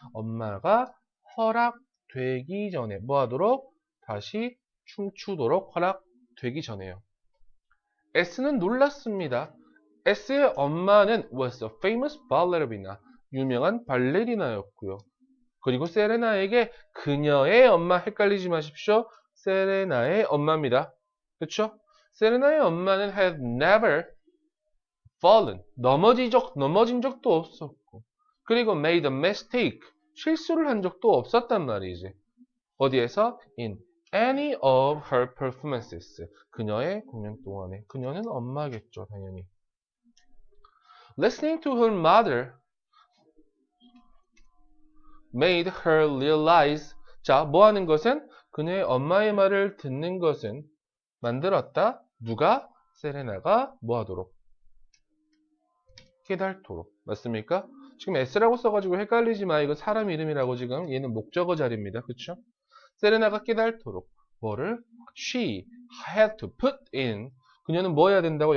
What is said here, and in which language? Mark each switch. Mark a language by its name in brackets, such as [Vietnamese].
[Korean] 엄마가 허락되기 전에 뭐 하도록? 다시 춤추도록 허락되기 전에요. S는 놀랐습니다. S의 엄마는 [English] was a famous ballerina. [Korean] 유명한 발레리나였고요. 그리고 세레나에게 그녀의 엄마 헷갈리지 마십시오. 세레나의 엄마입니다. 그쵸? 세레나의 엄마는 [English] had never fallen. [Korean] 넘어진 적도 없었고. [English] 그리고 made a mistake. [Korean] 실수를 한 적도 없었단 말이지. 어디에서? [English] In any of her performances. [Korean] 그녀의 공연 동안에. 그녀는 엄마겠죠, 당연히. [English] Listening to her mother made her realize. [Korean] 자, 뭐 하는 것은? 그녀의 엄마의 말을 듣는 것은 만들었다. 누가? 세레나가 뭐 하도록? 깨달도록. 맞습니까? 지금 S라고 써가지고 헷갈리지 마. 이거 사람 이름이라고 지금. 얘는 목적어 자리입니다. 그쵸? 세레나가 깨달도록. 뭐를? [English] She had to put in. [Korean] 그녀는 뭐 해야 된다고?